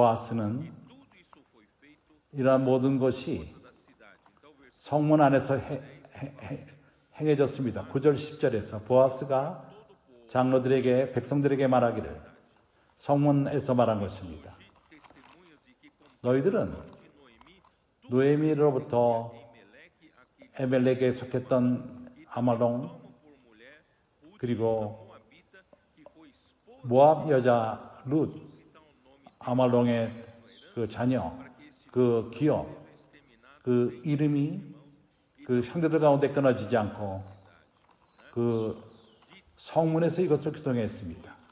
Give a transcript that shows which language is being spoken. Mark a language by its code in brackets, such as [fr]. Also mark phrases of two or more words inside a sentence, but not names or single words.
[pt] Tudo isso foi feito [ko] 이러한 모든 것이 [pt] da cidade. Então [ko] 성문 안에서 행해졌습니다. 9절 10절에서 보아스가 장로들에게 백성들에게 말하기를 성문에서 말한 것입니다. 너희들은 노에미로부터 에멜렉에 속했던 아말롱 그리고 모압 여자 룻 아말롱의 그 자녀 그 기업 그 이름이 그 형제들 가운데 끊어지지 않고 그 성문에서 이것을 교통했습니다.